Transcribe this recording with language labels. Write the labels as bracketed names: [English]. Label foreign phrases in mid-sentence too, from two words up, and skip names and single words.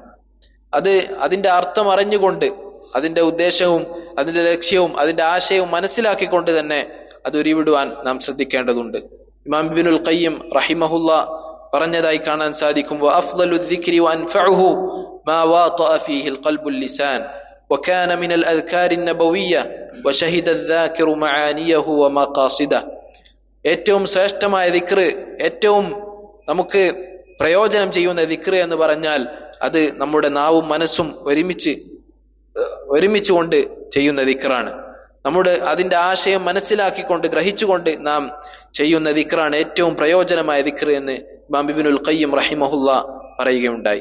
[Malayalam] അതിന്റെ അർത്ഥം അറിഞ്ഞുകൊണ്ട്, അതിന്റെ ഉദ്ദേശവും അതിന്റെ ലക്ഷ്യവും അതിന്റെ ആശയവും മനസ്സിലാക്കിക്കൊണ്ട് തന്നെ അത് ഉരുവിടുവാൻ നാം ശ്രദ്ധിക്കേണ്ടതുണ്ട്. ഇമാം ഇബ്നുൽ ഖയ്യിം റഹിമഹുല്ലാ പറഞ്ഞതായി കാണാൻ സാധിക്കും, [Arabic] وأفضل الذكر وأنفعه ما واطأ فيه القلب اللسان وكان من الأذكار النبوية وشهد الذاكر معانيه ومقاصده. [Malayalam] ഏറ്റവും ശ്രേഷ്ഠമായ ദിക്ർ, ഏറ്റവും നമുക്ക് പ്രയോജനം ചെയ്യുന്ന ദിക്ർ എന്ന് പറഞ്ഞാൽ അത് നമ്മുടെ നാവും മനസ്സും ഒരുമിച്ചുകൊണ്ട് ചെയ്യുന്ന ദിക്റാണ്. നമ്മുടെ അതിന്റെ ആശയം മനസ്സിലാക്കിക്കൊണ്ട് ഗ്രഹിച്ചുകൊണ്ട് നാം ചെയ്യുന്ന ദിക്റാണ് ഏറ്റവും പ്രയോജനമായ ദിക്ർ എന്ന് ഇമാം ഇബ്നുൽ ഖയ്യിം റഹിമഹുല്ലാ പറയുകയുണ്ടായി.